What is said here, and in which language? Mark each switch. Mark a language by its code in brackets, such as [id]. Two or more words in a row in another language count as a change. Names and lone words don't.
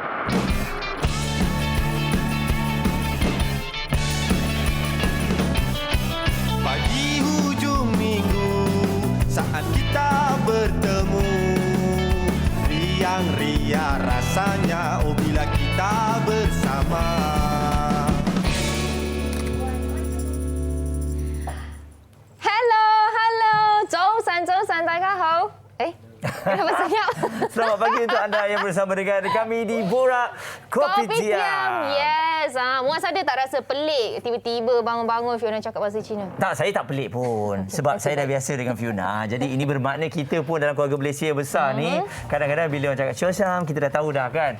[ms] Pagi hujung minggu saat kita bertemu, riang-riang rasanya bila kita bersama. [yue] Hello, 早晨，大家好。 [ms] Kenapa senyap? Selamat pagi untuk anda yang bersama dengan kami di Borak Kopitiam. Yes. Muaz ada tak rasa pelik tiba-tiba bangun-bangun Fiona cakap bahasa Cina? Tak, saya tak pelik pun. Sebab saya dah biasa dengan Fiona. Jadi ini bermakna kita pun dalam keluarga Malaysia besar ni, kadang-kadang bila orang cakap Syam, kita dah tahu dah kan.